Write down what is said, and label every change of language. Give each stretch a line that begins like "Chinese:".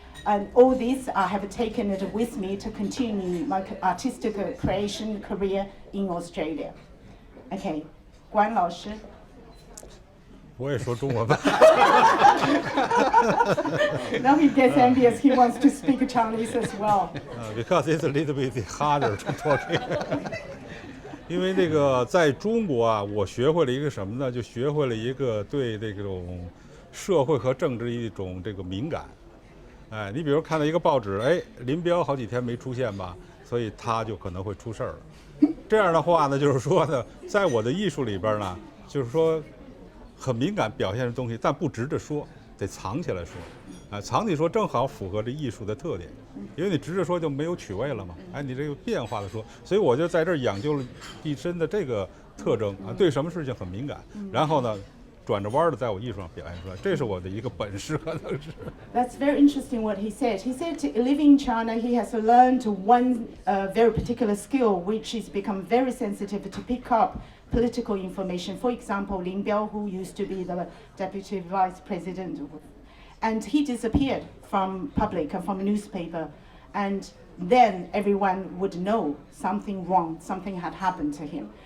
English: And all this I have taken it with me to continue my artistic creation career in Australia.
Chinese: Okay, 关老师。我也说中文吧。
English: Now he gets envious. He wants to speak Chinese as well. Because it's a little bit harder to talking.
Chinese: 因为这个在中国啊，我学会了一个什么呢？就学会了一个对这种社会和政治一种这个敏感。哎，你比如看到一个报纸，哎，林彪好几天没出现吧，所以他就可能会出事儿了。这样的话呢，就是说呢，在我的艺术里边呢，就是说很敏感表现的东西，但不直着说，得藏起来说。藏起说正好符合这艺术的特点，因为你直着说就没有趣味了嘛。你这个变化的说，所以我就在这儿养就了一身的这个特征对什么事情很敏感，然后呢，转着弯的在我艺术上表现出来，这是我的一个本事，可能是。
English: That's very interesting what he said. He said living in China, he has learned one very particular skill, which is become very sensitive to pick up political information. For example, Lin Biao, who used to be the deputy vice president, and he disappeared from public and from newspaper, and then everyone would know something wrong, something had happened to him.